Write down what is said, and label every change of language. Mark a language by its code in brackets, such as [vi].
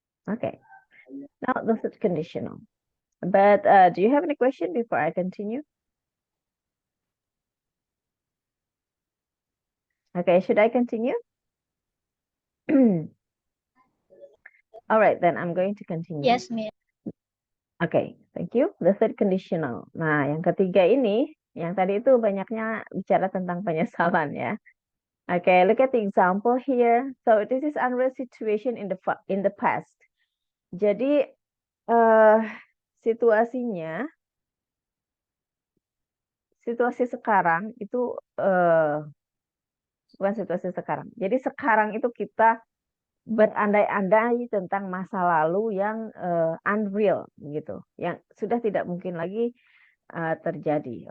[en] Okay, now the third conditional. But do you have any question before I continue? Okay, should I continue? All right, then I'm going to continue. Yes, Miss. Okay, thank you. The third conditional. [id] Nah, yang ketiga ini, yang tadi itu banyaknya bicara tentang penyesalan ya. [en] Okay, look at the example here. So this is unreal situation in the past. [id] Jadi situasi sekarang itu bukan situasi sekarang. Jadi sekarang itu kita berandai-andai tentang masa lalu yang unreal gitu, yang sudah tidak mungkin lagi terjadi.